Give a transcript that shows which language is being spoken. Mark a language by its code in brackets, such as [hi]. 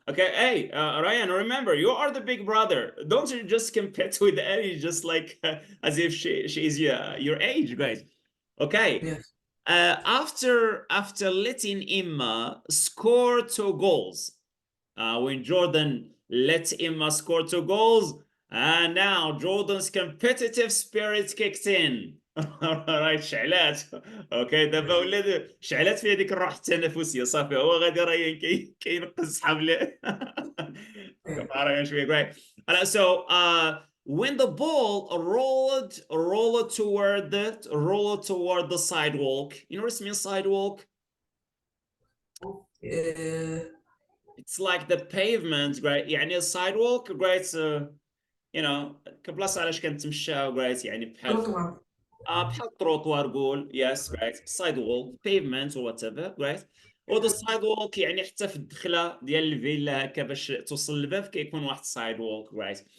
[en] Okay, hey, Rayane, remember, you are the big brother. Don't you just compete with Arij just like as if she is your age, guys. Okay. Yes. After letting Emma score 2 goals, when Jordan let Emma score 2 goals, and now Jordan's competitive spirit kicked in. [ar] رايت شعلات. اوكي, دابا ولات شعلات فيه ديك الروح التنافسيه, صافي هو غادي راه كينقز حبل. كنت شويه, great. [en] So when the ball rolled toward the sidewalk, you know what it means, sidewalk? It's like the pavement, right? [ar] يعني السايدوالك, right? [en] You know, [ar] كبلاصة علاش كنتمشاو, right? يعني بحال التروطوار قول, [en] yes, right? sidewalk, pavement or whatever, right? [ar] or the sidewalk يعني حتى في الدخلة ديال الفيلا هكا باش توصل للباب كيكون واحد sidewalk, right?